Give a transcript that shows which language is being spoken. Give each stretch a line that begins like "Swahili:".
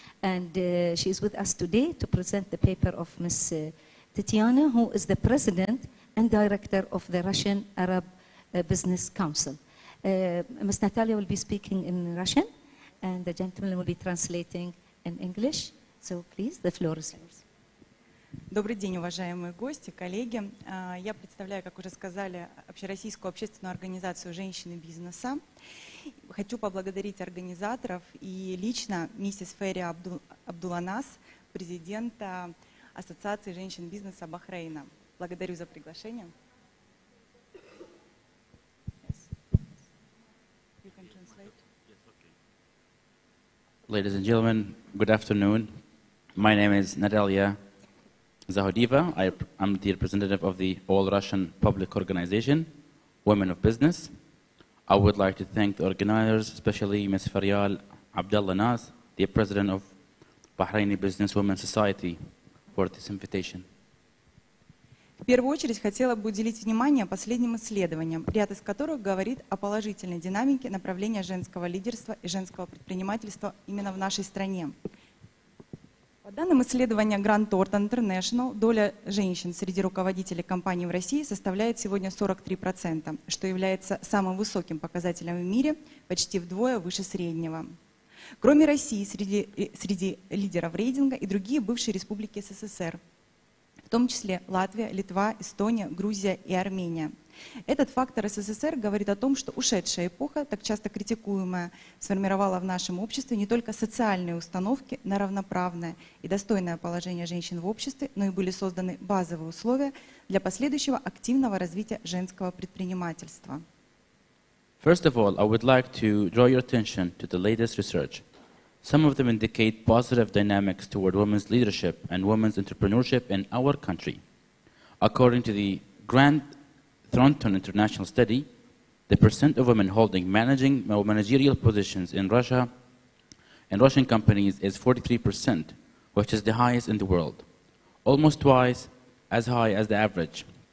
English: And she is with us today to present the paper of Ms. Tatiana, who is the President and Director of the Russian Arab Business Council. Ms. Natalia will be speaking in Russian, and the gentleman will be translating in English. So please, the floor is yours.
Russian: Добрый день, уважаемые гости, коллеги. Я представляю, как уже сказали, Общероссийскую общественную организацию «Женщины бизнеса». Хочу поблагодарить организаторов и лично миссис Ферри Абдуланас, президента Ассоциации женщин бизнеса Бахрейна. Благодарю за приглашение.
English: Ladies and gentlemen, good afternoon. My name is Natalia Zahodiva. I'm the representative of the All Russian Public Organization, Women of Business. I would like to thank the organizers, especially Ms. Faryal Abdullah Naz, the president of Bahraini Businesswomen Society, for this invitation.
Russian: В первую очередь хотела бы уделить внимание последним исследованиям, ряд из которых говорит о положительной динамике направления женского лидерства и женского предпринимательства именно в нашей стране. По данным исследования Grant Thornton International, доля женщин среди руководителей компаний в России составляет сегодня 43%, что является самым высоким показателем в мире, почти вдвое выше среднего. Кроме России, среди лидеров рейтинга и другие бывшие республики СССР, в том числе Латвия, Литва, Эстония, Грузия и Армения. Этот фактор СССР говорит о том, что ушедшая эпоха, так часто критикуемая, сформировала в нашем обществе не только социальные установки на равноправное и достойное положение женщин в обществе, но и были созданы базовые условия для последующего активного развития женского предпринимательства.
English: First of all, I would like to draw your attention to the latest research. Some of them indicate positive dynamics toward women's leadership and women's entrepreneurship in our country. According to the Grant Thornton International Study, the percent of women holding managerial positions in Russia and Russian companies is 43%, which is the highest in the world, almost twice as high as the average.